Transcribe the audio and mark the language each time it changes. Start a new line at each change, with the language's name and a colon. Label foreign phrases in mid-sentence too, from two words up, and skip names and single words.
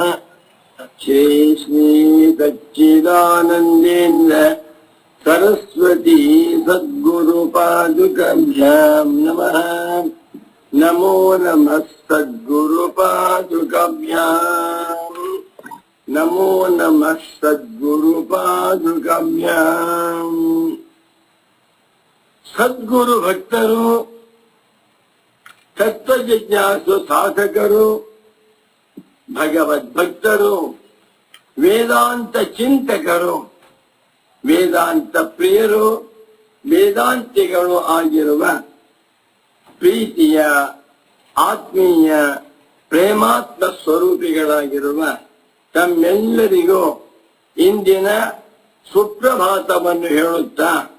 Sanskrit: श्री श्री सच्चिदानन्देन्द्र सरस्वती सद्गुरुपादुकाभ्यां नमः। नमो नमः सद्गुरुपादुकाभ्यां नमो नमः सद्गुरुपादुकाभ्यां।
Kannada: सद्गुरु भक्तರು ತತ್ವ ಜಿಜ್ಞಾಸು ಸಾಧಕರು ಭಗವದ್ಭಕ್ತರು ವೇದಾಂತ ಚಿಂತಕರು ವೇದಾಂತ ಪ್ರಿಯರು ವೇದಾಂತಿಗಳು ಆಗಿರುವ ಪ್ರೀತಿಯ ಆತ್ಮೀಯ ಪ್ರೇಮಾತ್ಮ ಸ್ವರೂಪಿಗಳಾಗಿರುವ ತಮ್ಮೆಲ್ಲರಿಗೂ ಇಂದಿನ ಸುಪ್ರಭಾತವನ್ನು ಹೇಳುತ್ತಾ,